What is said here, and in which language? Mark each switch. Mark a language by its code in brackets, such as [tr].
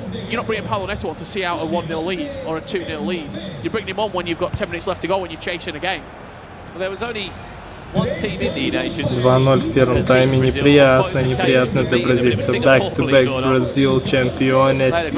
[en] You're not bringing Paulo Neto on to see out a 1-0 lead or a 2-0 lead. You're bringing him on when you've got 10 minutes left to go and you're chasing a game. Well, there was only one team in the eNations. [ru] 2-0 в первом тайме. Неприятно для бразильцев. [en] Back-to-back Brazil чемпионес.